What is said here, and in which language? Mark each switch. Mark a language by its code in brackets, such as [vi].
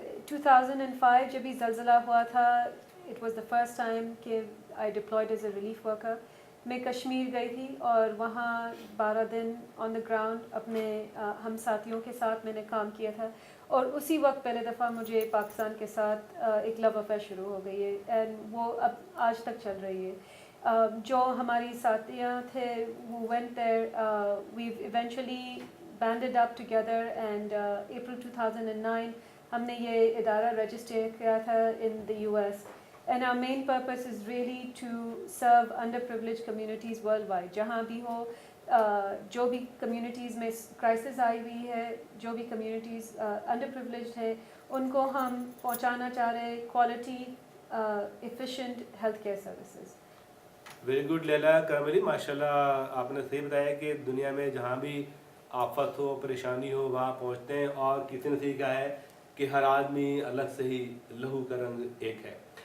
[en] 2005 [ur] جب بھی زلزلہ ہوا تھا، [en] It was the first time کہ I deployed as a relief worker. [ur] میں کشمیر گئی تھی اور وہاں 12 دن [en] on the ground [ur] اپنے ہم ساتھیوں کے ساتھ میں نے کام کیا تھا. اور اسی وقت پہلے دفعہ مجھے پاکستان کے ساتھ ایک لو افیئر شروع ہو گئی ہے، اینڈ وہ اب آج تک چل رہی ہے. جو ہماری ساتھیاں تھے [en] who went there, we've eventually banded up together, and April 2009 [ur] ہم نے یہ ادارہ رجسٹر کیا تھا [en] in the US. And our main purpose is really to serve underprivileged communities worldwide. [ur] جہاں بھی ہو, جو بھی کمیونٹیز میں کرائسس آئی ہوئی ہے, جو بھی کمیونٹیز انڈر پریولیجڈ ہے, ان کو ہم پہنچانا چاہ رہے ہیں [en] Quality efficient health care services. Very good [ur] لیلا کرملی, ماشاء اللہ آپ نے صحیح بتایا کہ دنیا میں جہاں بھی آفت ہو, پریشانی ہو, وہاں پہنچتے ہیں, اور کسی نے صحیح کہا ہے کہ ہر آدمی الگ سے ہی لہو کا رنگ ایک ہے.